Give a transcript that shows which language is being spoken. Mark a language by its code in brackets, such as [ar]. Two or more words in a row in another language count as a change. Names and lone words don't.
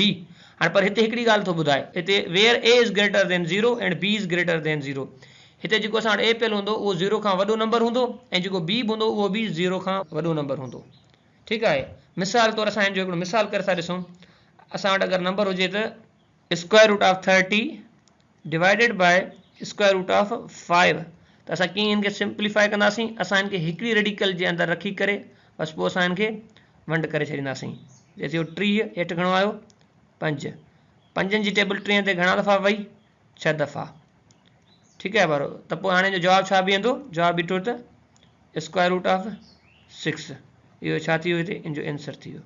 [sd] हाणे पर हिते हिकिड़ी ॻाल्हि थो ॿुधाए, हिते [en] where a is greater than 0 and b is greater than 0, [sd] हिते जेको असां वटि ए पियल हूंदो उहो 0 खां वॾो नंबर हूंदो ऐं जेको बी हूंदो उहो बि 0 खां वॾो नंबर हूंदो। ठीकु आहे, मिसाल तौरु असां हिनजो हिकिड़ो मिसाल करे था ॾिसूं, असां वटि अगरि नंबर हुजे त [en] square root of 30 divided by square root of 5, [sd] त असां कीअं हिनखे सिंप्लीफाई कंदासीं, असां हिनखे हिकिड़ी रेडिकल जे अंदरि रखी करे बसि पोइ असां हिनखे वंड करे छॾींदासीं। जैसे 30 हेठि घणो आयो 5, 5 जी टेबल 3 ते घणा दफ़ा वई 6 दफ़ा। ठीकु आहे ॿारो, त पोइ हाणे जो जवाबु छा बीहंदो, जवाबु बीठो त [en] square root of 6, [sd] इहो छा थी वियो, हिते इन जो आंसर थी वियो।